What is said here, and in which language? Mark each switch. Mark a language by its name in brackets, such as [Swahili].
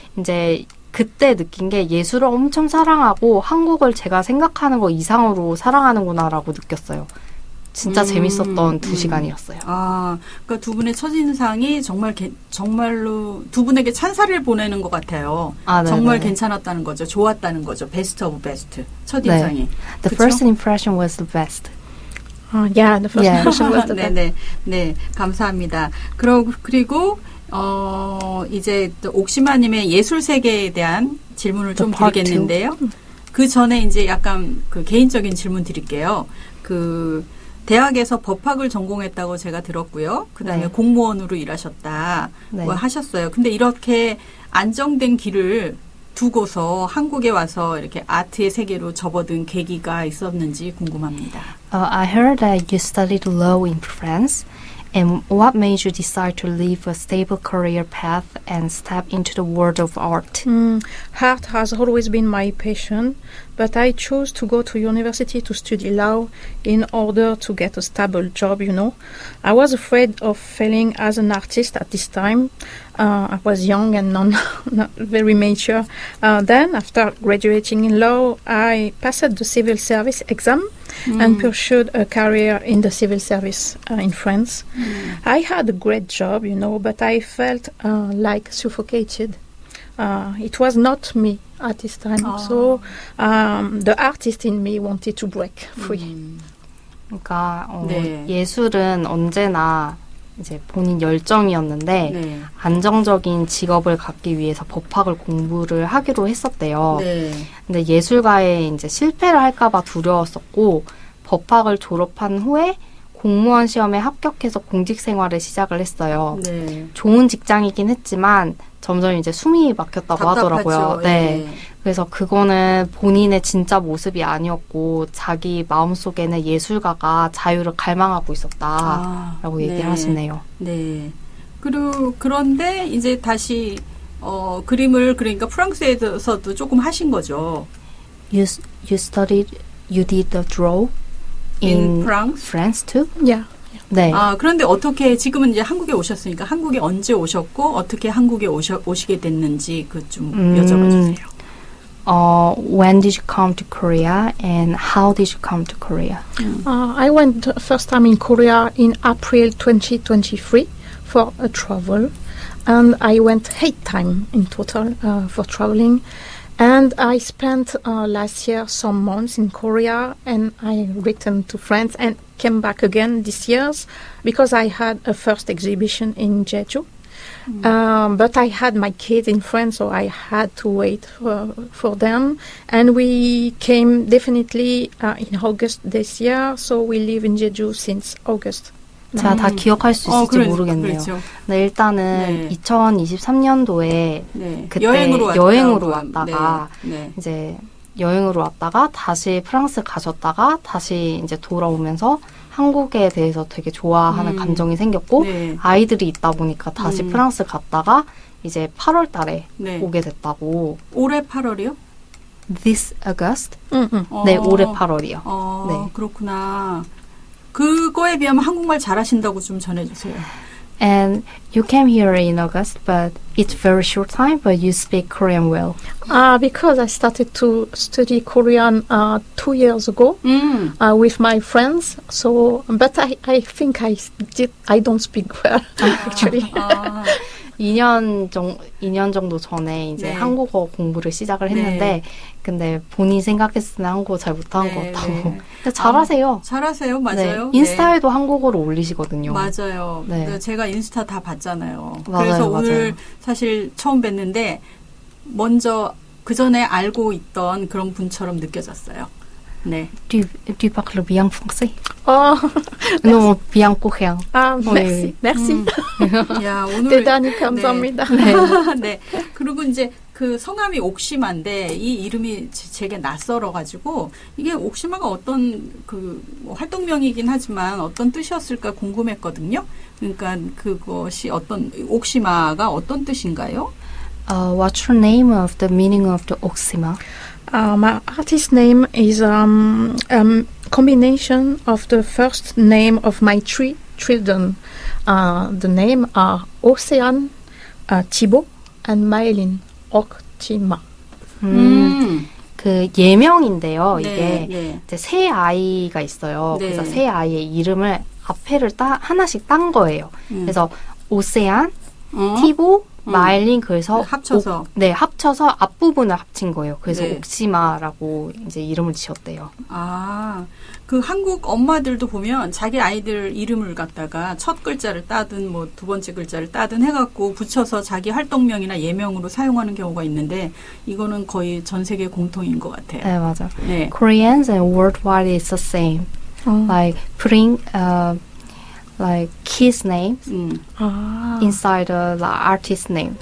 [Korean] 이제 그때 느낀 게 예술을 엄청 사랑하고 한국을 제가 생각하는 거 이상으로 사랑하는구나라고 느꼈어요. 진짜 재밌었던 2시간이었어요. 아, 그러니까 두 분의 첫인상이 정말로 두 분에게 찬사를 보내는 것 같아요. 아, 네네. 정말 괜찮았다는 거죠. 좋았다는 거죠. [English] 베스트 오브 베스트. [Korean] 첫인상이. [English] The [Korean] 그쵸? [English] first impression was the best. Yeah, the first Yeah. impression was the best. [Korean] 네네. 네, 감사합니다. 그리고 이제 또 옥시마님의 예술 세계에 대한 질문을 좀 [English] The part [Korean] 드리겠는데요. 그 전에 이제 약간 그 개인적인 질문 드릴게요. 그 대학에서 법학을 전공했다고 제가 들었고요. 그다음에 네. 공무원으로 일하셨다 네. 뭐 하셨어요. 근데 이렇게 안정된 길을 두고서 한국에 와서 이렇게 아트의 세계로 접어든 계기가 있었는지 궁금합니다. [English] I heard that you studied law in France. And what made you decide to leave a stable career path and step into the world of art? Art has always been my passion, but I chose to go to university to study law in order to get a stable job, you know. I was afraid of failing as an artist at this time. I was young and not very mature. Then, after graduating in law, I passed the civil service exam and pursued a career in the civil service in France. I had a great job, you know, but I felt like suffocated. It was not me at this time. So the artist in me wanted to break free. [Korean] 그러니까 네. 예술은 언제나 이제 본인 열정이었는데 네. 안정적인 직업을 갖기 위해서 법학을 공부를 하기로 했었대요. 네. 근데 예술가에 이제 실패를 할까봐 두려웠었고 법학을 졸업한 후에 공무원 시험에 합격해서 공직 생활을 시작을 했어요. 네. 좋은 직장이긴 했지만 점점 이제 숨이 막혔다고 답답하죠. 하더라고요. 네. 그래서 그거는 본인의 진짜 모습이 아니었고 자기 마음속에는 예술가가 자유를 갈망하고 있었다라고 얘기를 하시네요. 네. 그런데 이제 다시 그림을 그러니까 프랑스에서도 조금 하신 거죠. [English] You did the draw In in France? too? Yeah. [Korean] 네. 아, 그런데 어떻게 지금은 이제 한국에 오셨으니까 한국에 언제 오셨고 어떻게 한국에 오시게 됐는지 그 좀 여쭤봐 주세요. [English] When did you come to Korea and how did you come to Korea? I went first time in Korea in April 2023 for a travel, and I went 8 times in total for traveling. And I spent last year some months in Korea, and I returned to France and came back again this year because I had a first exhibition in Jeju. But I had my kids in France, so I had to wait for them. And we came definitely in August this year, so we live in Jeju since August. [Korean] 제가 다 기억할 수 있을지 모르겠네요. 그렇죠. 네, 일단은 네. 2023년도에 네. 그때 여행으로 여행으로 왔다가 왔다가 네. 네. 이제 여행으로 왔다가 다시 프랑스 가셨다가 다시 이제 돌아오면서 한국에 대해서 되게 좋아하는 감정이 생겼고 네. 아이들이 있다 보니까 다시 프랑스 갔다가 이제 8월 달에 네. 오게 됐다고. 올해 8월이요? [English] This August? Mhm. [Korean] 네, 올해 8월이요. 네. 그렇구나. 그거에 비하면 한국말 잘하신다고 좀 전해주세요. [English] And you came here in August, but it's very short time, but you speak Korean well. Because I started to study Korean 2 years ago with my friends. So, but I think I don't speak well actually. [Korean] 2년 정도 전에 이제 네. 한국어 공부를 시작을 했는데, 근데 본인 생각했을 때는 한국어 잘 못한 네, 것 같다고. 네. 근데 잘하세요. 잘하세요. 맞아요. 네. 인스타에도 한국어로 올리시거든요. 맞아요. 네. 제가 인스타 다 봤잖아요. 맞아요, 그래서 맞아요. 오늘 사실 처음 뵀는데 먼저 그 전에 알고 있던 그런 분처럼 느껴졌어요. 네. [French] Tu parles bien français? Oh, Non, bien coréen. merci, merci. [Korean] 야, 오늘 대단히 감사합니다. 네. 그리고 이제 그 성함이 옥시마인데 이 이름이 제게 낯설어 가지고 이게 옥시마가 어떤 뭐 활동명이긴 하지만 어떤 뜻이었을까 궁금했거든요. 그러니까 그것이 옥시마가 어떤 뜻인가요? [English] What's your name of the meaning of the Oksima? My artist name is combination of the first name of my 3 children. The name are Ocean, Thibaut, and Maëlyn. 옥시마. [Korean] 그 예명인데요. 네, 이게 네. 이제 새 아이가 있어요. 네. 그래서 새 아이의 이름을 앞에를 하나씩 딴 거예요. 그래서 오세안, 티보, 마일린 그래서 합쳐서. 네, 합쳐서 앞부분을 합친 거예요. 그래서 네. 옥시마라고 이제 이름을 지었대요. 아, 그 한국 엄마들도 보면 자기 아이들 이름을 갖다가 첫 글자를 따든 뭐 두 번째 글자를 따든 해갖고 붙여서 자기 활동명이나 예명으로 사용하는 경우가 있는데 이거는 거의 전 세계 공통인 것 같아요. 네, 맞아요. 네. [English] Koreans and worldwide is the same. Like putting like kids names inside the artist name.